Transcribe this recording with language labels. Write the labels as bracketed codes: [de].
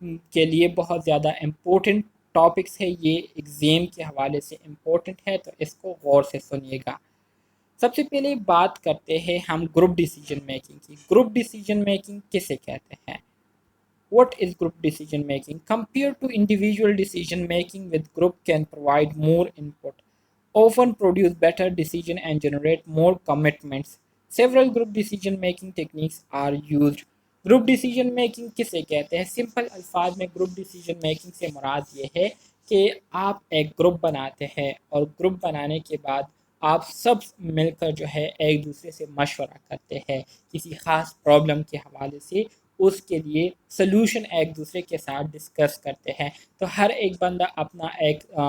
[ur] کے لیے بہت زیادہ امپورٹنٹ ٹاپکس ہے، یہ ایگزام کے حوالے سے امپورٹنٹ ہے، تو اس کو غور سے سنیے گا۔ سب سے پہلے بات کرتے ہیں ہم گروپ ڈیسیجن میکنگ کی۔ گروپ ڈیسیجن میکنگ کسے کہتے ہیں؟ [en] What is group decision making? Compared to individual decision making, with group can provide more input, often produce better decision and generate more commitments. Several group decision making techniques are used. [ur] Group decision making کسے کہتے ہیں؟ Simple الفاظ میں group decision making سے مراد یہ ہے کہ آپ ایک گروپ بناتے ہیں، اور گروپ بنانے کے بعد آپ سب مل کر جو ہے ایک دوسرے سے مشورہ کرتے ہیں کسی خاص پرابلم کے حوالے سے، اس کے لیے سلوشن ایک دوسرے کے ساتھ ڈسکس کرتے ہیں، تو ہر ایک بندہ اپنا ایک